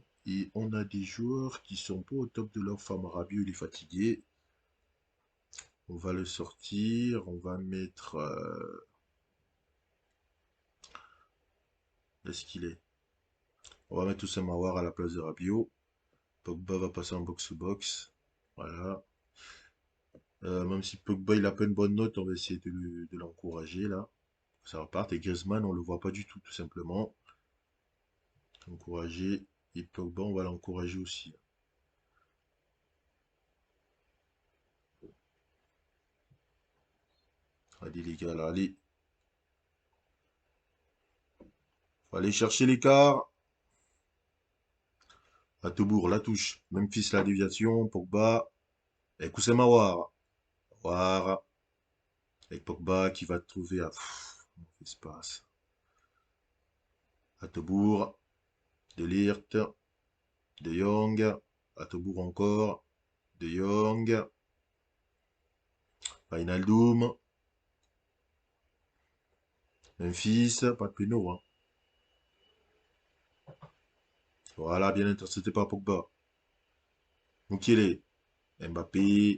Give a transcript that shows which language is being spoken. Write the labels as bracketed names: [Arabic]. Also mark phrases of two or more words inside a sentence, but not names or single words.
[French] Et on a des joueurs qui sont pas au top de leur forme. Rabiot, il est fatigué. On va le sortir. On va mettre. Est-ce qu'il est? On va mettre Oussama Mawar à la place de Rabiot. Pogba va passer en box-to-box. Voilà. Même si Pogba il a pas une bonne note, on va essayer de l'encourager là. Ça repart. Et Griezmann, on le voit pas du tout, tout simplement. Encourager. Et Pogba, on va l'encourager aussi. Allez les gars, là, allez. Faut aller chercher l'écart. Atebour, la touche. Memphis, la déviation. Pogba. Et Koussem Aouar. Aouar. Avec Pogba qui va trouver à espace. Atebour. De Ligt. De Jong. Atebour encore. De Jong. Wijnaldum. Memphis. Pas de péno, hein. Voilà, bien intercepté par Pogba. Mukiele. Mbappé.